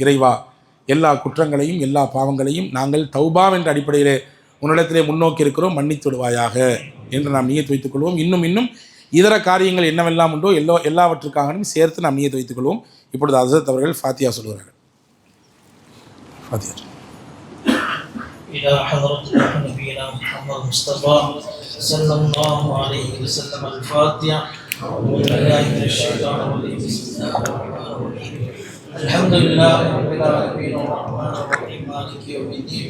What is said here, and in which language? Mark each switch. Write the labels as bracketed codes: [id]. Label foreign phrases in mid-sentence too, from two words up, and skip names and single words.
[ta] இறைவா, எல்லா குற்றங்களையும் எல்லா பாவங்களையும் நாங்கள் தௌபா என்ற அடிப்படையிலே உன்னிடத்திலே முன்னோக்கி இருக்கிறோம், மன்னித்து விடுவாயாக என்று நாம் நியத்து வைத்துக் கொள்வோம். இன்னும் இதர காரியங்கள் என்னவெல்லாம் உண்டோ எல்லாவற்றுக்காகவும் சேர்த்து நாம் நியத்து வைத்துக் கொள்வோம். இப்பொழுது ஹஸரத் அவர்கள் ஃபாத்திஹா சொல்கிறார்கள். ஃபாத்திஹா. [ar] إلى حضرة نبينا محمد مصطفى صلى الله عليه وسلم. الفاتحة. بالله من الشيطان الرجيم. بسم الله الرحمن الرحيم. الحمد لله رب العالمين الرحمن الرحيم مالك يوم الدين.